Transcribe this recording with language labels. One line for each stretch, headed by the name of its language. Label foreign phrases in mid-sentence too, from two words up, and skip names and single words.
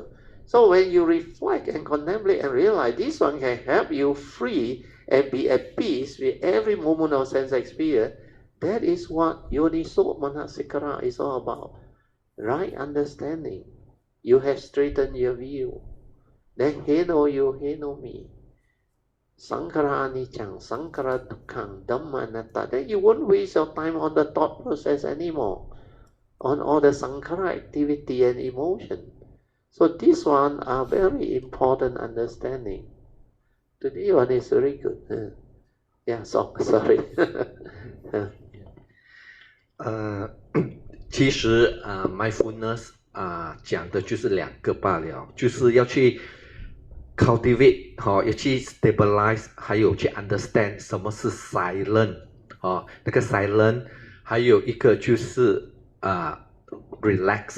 English: So when you reflect and contemplate and realize this one can help you free and be at peace with every moment of sense experience, that is what
Pali: Yoniso Manasikara
English: is all about. Right understanding. You have straightened your view. Then he know you, he know me.
Pali: Sankhara anicca, sankhara dukkha, dhamma anatta.
English: Then you won't waste your time on the thought process anymore, on all the sankhara activity and emotion. So this one are very important understanding. Today one is very good. Yeah, sorry.
Chinese: 其实mindfulness 讲的就是两个罢了，就是要去 cultivate 要去 stabilize， 还有去 understand 什么是 silent 那个 silent， 还有一个就是relax。